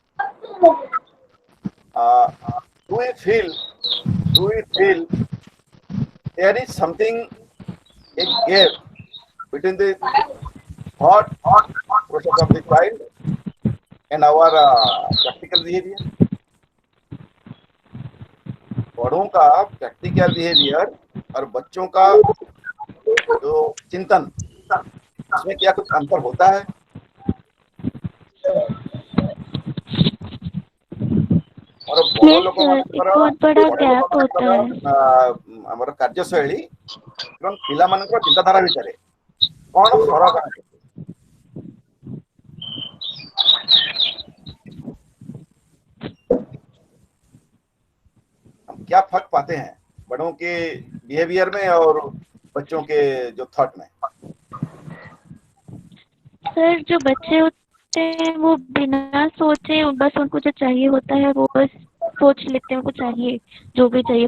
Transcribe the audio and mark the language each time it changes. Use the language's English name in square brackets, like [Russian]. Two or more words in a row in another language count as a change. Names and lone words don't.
[English] Do we feel there is something, a gap between the thought process of the child and our practical behavior? [Hindi] बड़ों का [English] practical behavior [Hindi] और बच्चों का जो चिंतन, इसमें क्या कुछ अंतर होता है? और बड़ों लोगों बहुत बड़ा गैप होता है। [Odia] ଆମର କାର୍ଯ୍ୟଶୈଳୀ ଏବଂ ପିଲାମାନଙ୍କର ଚିନ୍ତାଧାରା ଭିତରେ କଣ ଫରକ ଅଛି? [Hindi] हम क्या फर्क पाते हैं बड़ों के बिहेवियर में और बच्चों के जो थॉट में? सर जो बच्चे होते हैं वो बिना सोचे बस उनको जो चाहिए होता है वो बस सोच लेते हैं, उनको चाहिए जो भी चाहिए।